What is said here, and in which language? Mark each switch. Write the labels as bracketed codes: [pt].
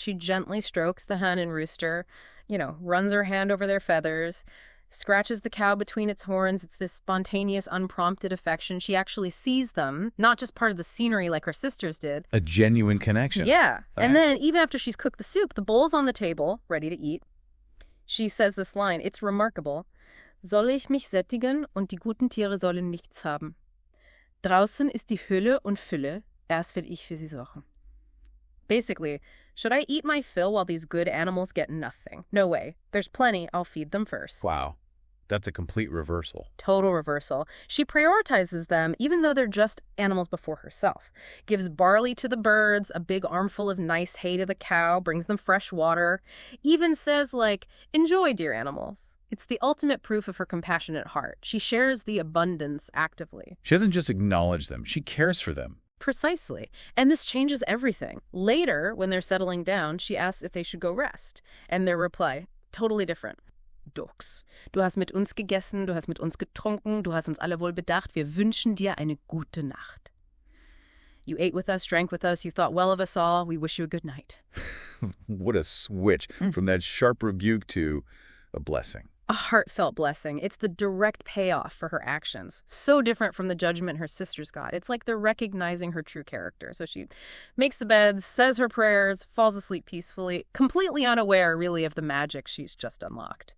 [en] She gently strokes the hen and rooster, runs her hand over their feathers, scratches the cow between its horns. It's this spontaneous, unprompted affection. She actually sees them, not just part of the scenery like her sisters did. A genuine connection. Yeah. And then even after she's cooked the soup, the bowl's on the table, ready to eat. She says this line. It's remarkable. [de] Soll ich mich sättigen und die guten Tiere sollen nichts haben. Draußen ist die Hülle und Fülle, erst will ich für sie sorgen. [en] Basically, should I eat my fill while these good animals get nothing? No way. There's plenty. I'll feed them first. Wow. That's a complete reversal. Total reversal. She prioritizes them even though they're just animals before herself. Gives barley to the birds, a big armful of nice hay to the cow, brings them fresh water. Even says, enjoy, dear animals. It's the ultimate proof of her compassionate heart. She shares the abundance actively. She doesn't just acknowledge them. She cares for them. Precisely. And this changes everything. Later, when they're settling down, she asks if they should go rest. And their reply, totally different. [de] Dux, du hast mit uns gegessen, du hast mit uns getrunken, du hast uns alle wohl bedacht, wir wünschen dir eine gute Nacht. [en] You ate with us, drank with us, you thought well of us all, we wish you a good night. What a switch from that sharp rebuke to a blessing. A heartfelt blessing. It's the direct payoff for her actions. So different from the judgment her sisters got. It's like they're recognizing her true character. So she makes the bed, says her prayers, falls asleep peacefully, completely unaware, really, of the magic she's just unlocked.